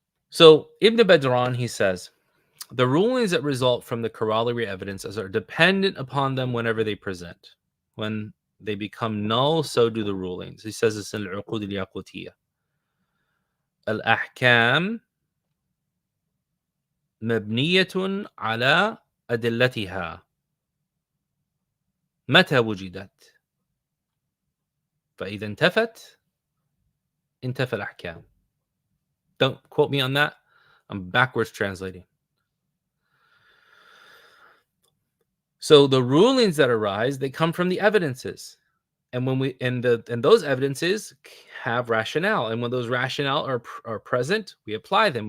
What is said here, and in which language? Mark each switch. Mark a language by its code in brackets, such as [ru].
[en] So Ibn Badran, he says, the rulings that result from the corollary evidences are dependent upon them whenever they present. When they become null, so do the rulings. He says this in Al-Uqud al-Yaqutiyya. [ar] Al-Ahkam مبنية على أدلتها متى وجدت فإذا انتفت انتفى الأحكام. [en] Don't quote me on that. I'm backwards translating. So the rulings that arise, they come from the evidences. And when and those evidences have rationale, and when those rationale are present, we apply them.